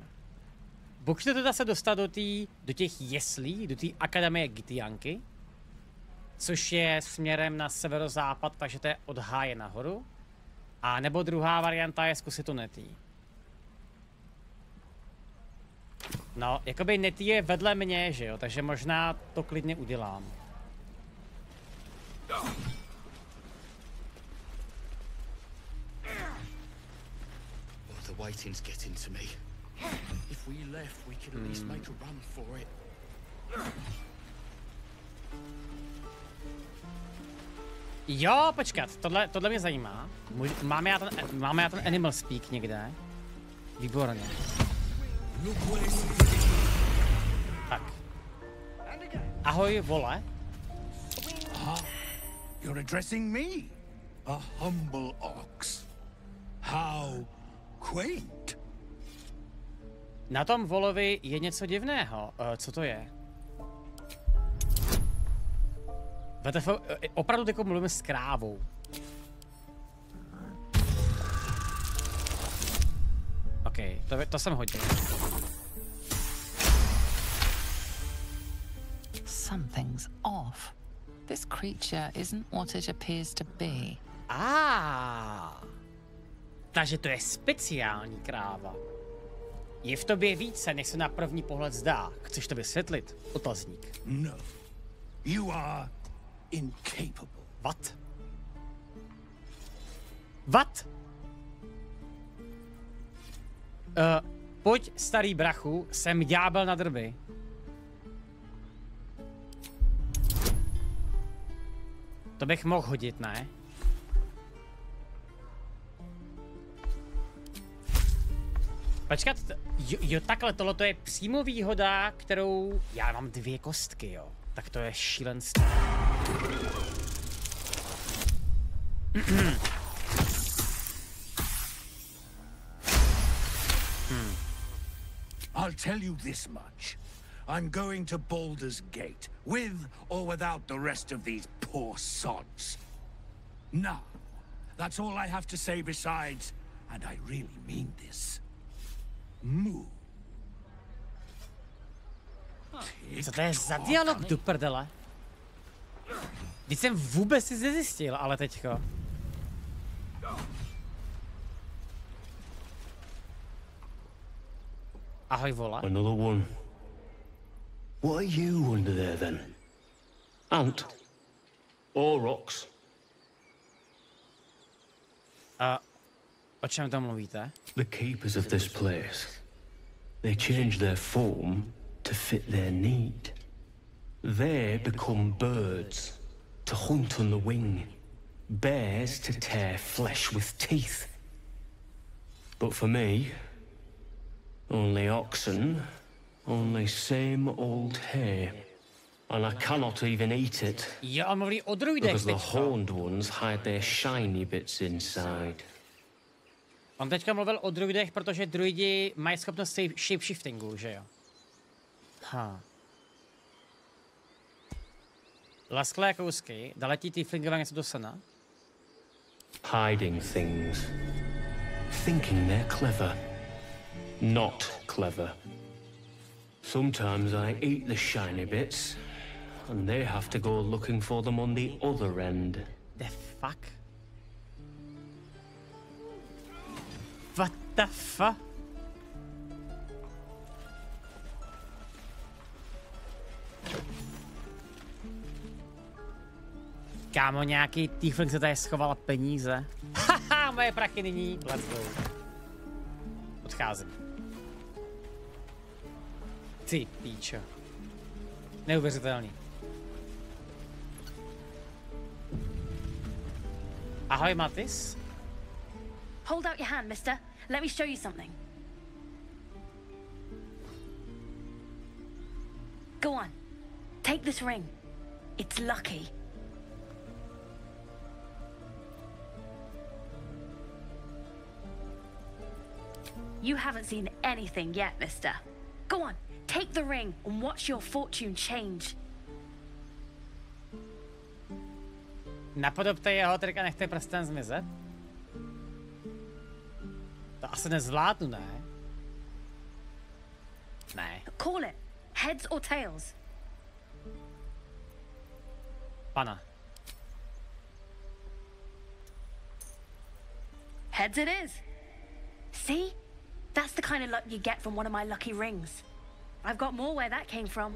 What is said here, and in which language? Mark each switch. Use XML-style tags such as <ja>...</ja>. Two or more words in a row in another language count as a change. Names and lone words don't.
<cs>Buď to teda se dostat do těch jeslí, do té akademie Gitianky, což je směrem na severozápad, takže to je od háje nahoru. A nebo druhá varianta je zkusit tu Netý. No, jakoby Netý je vedle mě, že jo, takže možná to klidně udělám.</cs> <en>The waiting's getting to me. If we left, we could at least make a run for it.</en> <cs>Jo, počkat, tohle mě zajímá. Máme já ten</cs> <en>animal speak</en> <cs>někde? Výborně. Tak. Ahoj, vole.</cs> <en>You're addressing me, a humble ox. How quaint.</en> <cs>Na tom volovi je něco divného. Co to je? Opravdu teď mluvíme s krávou. OK, to jsem hodil.</cs> <en>Something's off. This creature isn't what it appears to be.</en> <cs>Takže to je speciální kráva. Je v tobě více, než se na první pohled zdá. Chceš to vysvětlit? Otazník.</cs> <en>No. You are incapable. What? What?</en> <cs>Pojď, starý brachu, jsem ďábel na drby. To bych mohl hodit, ne? Počkat, jo, takhle, tohle je přímo výhoda, kterou... Já mám 2 kostky, jo. Tak to je šílenství.</cs> <en>I'll tell you this much. I'm going to Baldur's Gate, with or without the rest of these poor sods. Now, that's all I have to say besides, and I really mean this. Move.</en> <cs>Co to je za dialog do prdele? Když jsem vůbec si nezjistil, ale teďko. Ahoj, vola.</cs> <en>Another one. What are you under there then? Ant? Or rocks?</en> <cs>O čem tam mluvíte?</cs> <en>The keepers of this place. They change their form to fit their need. They become birds to hunt on the wing, bears to tear flesh with teeth. But for me, only oxen, only same old hay. And I cannot even eat it.</en> <cs>Jo, on mluví o druidech</cs> <en>because the</en> <cs>teďko.</cs> <en>horned ones hide their shiny bits inside.</en> <cs>On teďka mluvil o druidech, protože druidi mají schopnost shapeshiftingu, že jo? Lasklé kousky, daletí tieflingové něco do sena.</cs> <en>Hiding things. Thinking they're clever. Not clever. Sometimes I eat the shiny bits, and they have to go looking for them on the other end. The fuck? What the fuck?</en> <cs>Kámo, nějaký tiefling se tady schovala peníze. Haha, moje prachy nyní.</cs> <en>Let's go.</en> <cs>scházím. Ty píčo. Neuvěřitelný. Ahoj, Matis.</cs> <en>Hold out your hand, mister. Let me show you something. Go on. Take this ring. It's lucky. You haven't seen anything yet, mister. Go on, take the ring and watch your fortune change.</en> <cs>Napodobte jeho trik a nechte prsten zmizet? To asi nezvládnu, ne? Ne.</cs> <en>Call it. Heads or tails?</en> <cs>Pana.</cs> <en>Heads it is. See? That's the kind of luck you get from one of my lucky rings. I've got more where that came from.</en>